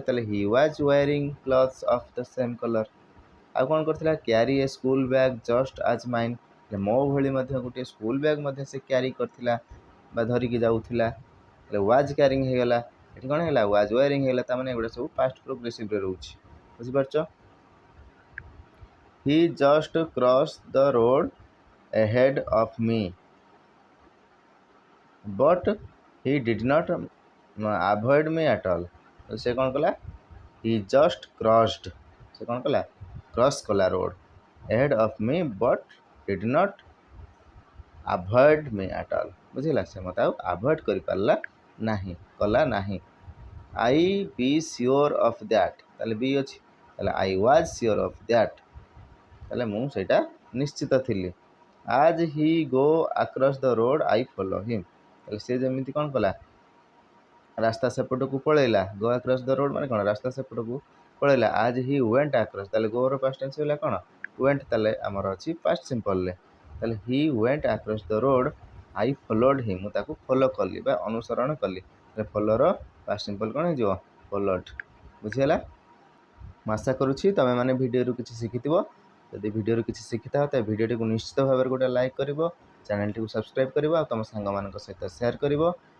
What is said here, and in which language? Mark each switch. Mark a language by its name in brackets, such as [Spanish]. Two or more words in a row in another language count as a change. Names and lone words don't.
[English] ତାହେଲେ he was wearing clothes of the same colour. [Odia] ଆଉ କ'ଣ କରିଥିଲା [English] carry a school bag just as mine. [Odia] ମୋ ଭଳି ମଧ୍ୟ ଗୋଟିଏ [English] school bag [Odia] ମଧ୍ୟ ସେ କ୍ୟାରି କରିଥିଲା ବା ଧରିକି ଯାଉଥିଲା। ତାହେଲେ [English] was carrying [Odia] ହେଇଗଲା। ଏଠି କ'ଣ ହେଲା [English] was wearing [Odia] ହେଇଗଲା। ତାମାନେ ଏଗୁଡ଼ା ସବୁ [English] past progressiveରେ [Odia] ରହୁଛି। [English] ବୁଝିପାରୁଛ। he just cross the road ahead of me but he did not avoid me at all। [Odia] ସେ କ'ଣ କଲା [English] he just crossed [Odia] ସେ କ'ଣ କଲା କ୍ରସ୍ କଲା [English] ରୋଡ଼ ahead of me but did not avoid me at all। [Odia] ବୁଝିଲା ସେ ମୋତେ ଆଉ ଆଭଏଡ଼ କରିପାରିଲା ନାହିଁ କଲା ନାହିଁ। [English] I be sure of that [Odia] ତାହେଲେ ବି ଅଛି ତାହେଲେ [English] I was sure of that [Odia] ତାହେଲେ ମୁଁ ସେଇଟା ନିଶ୍ଚିତ ଥିଲି। [English] As he go across the road I follow him [Odia] ତାହେଲେ ସେ ଯେମିତି କ'ଣ କଲା ରାସ୍ତା ସେପଟକୁ ପଳେଇଲା। [English] go across the road [Odia] ମାନେ କ'ଣ ରାସ୍ତା ସେପଟକୁ ପଳେଇଲା। [English] as he went across ତାହେଲେ goର past tense [Odia] ହେଲା କ'ଣ [English] went। [Odia] ତାହେଲେ ଆମର ଅଛି [English] past simpleରେ [Odia] ତାହେଲେ [English] he went across the road I followed him [Odia] ମୁଁ ତାକୁ ଫଲୋ କଲି ବା ଅନୁସରଣ କଲି। ତାହେଲେ ଫଲୋର [English] past simple [Odia] କ'ଣ ହେଇଯିବ ଫଲୋଡ୍। ବୁଝିହେଲା। ମୁଁ ଆଶା କରୁଛି ତୁମେମାନେ ଭିଡ଼ିଓରୁ କିଛି ଶିଖିଥିବ। ଯଦି ଭିଡ଼ିଓରୁ କିଛି ଶିଖିଥାଅ ତେବେ ଭିଡ଼ିଓଟିକୁ ନିଶ୍ଚିତ ଭାବରେ ଗୋଟେ ଲାଇକ୍ କରିବ ଚ୍ୟାନେଲଟିକୁ ସବସ୍କ୍ରାଇବ୍ କରିବ ଆଉ ତୁମ ସାଙ୍ଗମାନଙ୍କ ସହିତ ସେୟାର କରିବ।